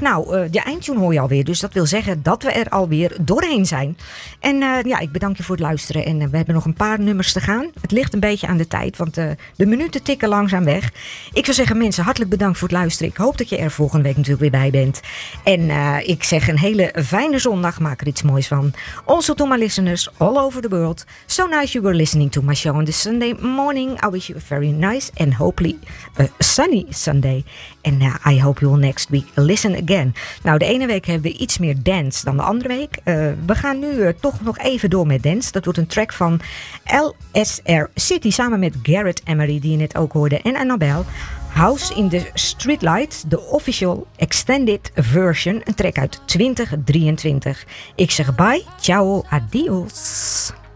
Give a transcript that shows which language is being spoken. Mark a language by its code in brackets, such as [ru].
[nl] Nou, de eindtune hoor je alweer, dus dat wil zeggen dat we er alweer doorheen zijn. En ja, ik bedank je voor het luisteren en we hebben nog een paar nummers te gaan. Het ligt een beetje aan de tijd, want de minuten tikken langzaam weg. Ik zou zeggen, mensen, hartelijk bedankt voor het luisteren. Ik hoop dat je er volgende week natuurlijk weer bij bent. En ik zeg een hele fijne zondag, maak er iets moois van. [en] Also to my listeners all over the world, so nice you were listening to my show on this Sunday morning. I wish you a very nice and hopefully a sunny Sunday. En I hope you will next week listen again. [nl] Nou, de ene week hebben we iets meer dance dan de andere week. We gaan nu toch nog even door met dance. Dat wordt een track van LSR City samen met Garrett Emery, die je net ook hoorde, en Annabelle. House in the Streetlights, de official extended version. Een track uit 2023. Ik zeg bye, ciao, adios.